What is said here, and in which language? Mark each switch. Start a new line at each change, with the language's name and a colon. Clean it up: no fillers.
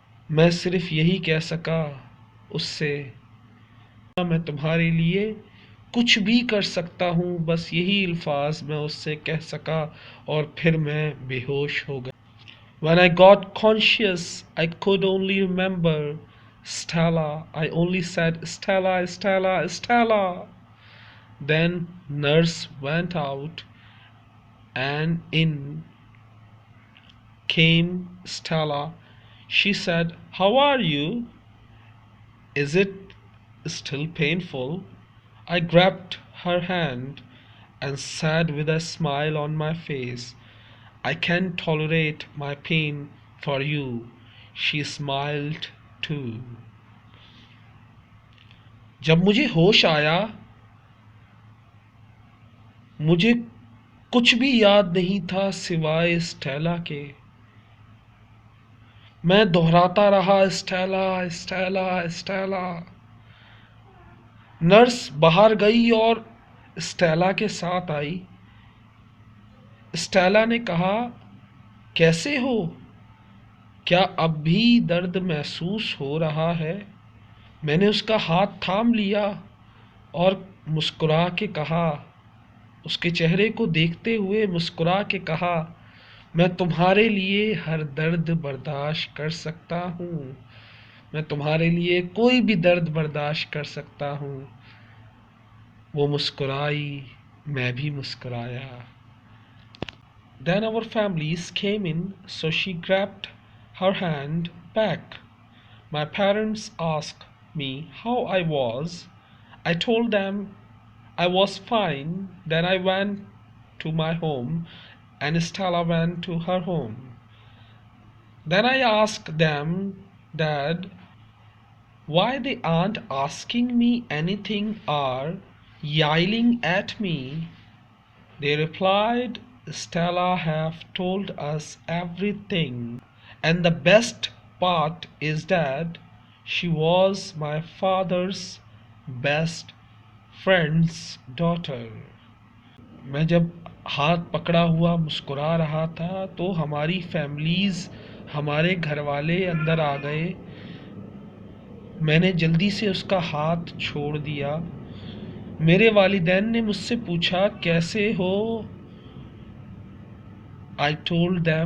Urdu: میں صرف یہی کہہ سکا اس سے، میں تمہارے لیے کچھ بھی کر سکتا ہوں. بس یہی الفاظ میں اس سے کہہ سکا اور پھر میں بے ہوش ہو گیا.
English: When I got conscious, I could only remember Stella. I only said Stella, Stella, Stella. Then nurse went out and in came Stella. She said, how are you? Is it still painful? I grabbed her hand and said with a smile on my face, I can tolerate my pain for you. She smiled too.
Urdu: جب مجھے ہوش آیا مجھے کچھ بھی یاد نہیں تھا سوائے اسٹیلا کے. میں دہراتا رہا اسٹیلا اسٹیلا اسٹیلا. نرس باہر گئی اور اسٹیلا کے ساتھ آئی. اسٹیلا نے کہا کیسے ہو؟ کیا اب بھی درد محسوس ہو رہا ہے؟ میں نے اس کا ہاتھ تھام لیا اور مسکرا کے کہا، اس کے چہرے کو دیکھتے ہوئے مسکرا کے کہا، میں تمہارے لیے ہر درد برداشت کر سکتا ہوں. میں تمہارے لیے کوئی بھی درد برداشت کر سکتا ہوں. وہ مسکرائی، میں بھی مسکرایا.
English: Then our families came in, so she grabbed her hand back. My parents asked me how I was. I told them I was fine. Then I went to my home and Stella went to her home. Then I asked them, Dad, why they aren't asking me anything or yelling at me? They replied, Stella have told us everything. And the best part is that she was my father's best friend's daughter.
Urdu: میں جب ہاتھ پکڑا ہوا مسکرا رہا تھا تو ہماری فیملیز، ہمارے گھر والے اندر آ گئے. میں نے جلدی سے اس کا ہاتھ چھوڑ دیا. میرے والدین نے مجھ سے پوچھا کیسے ہو؟
English: I told them.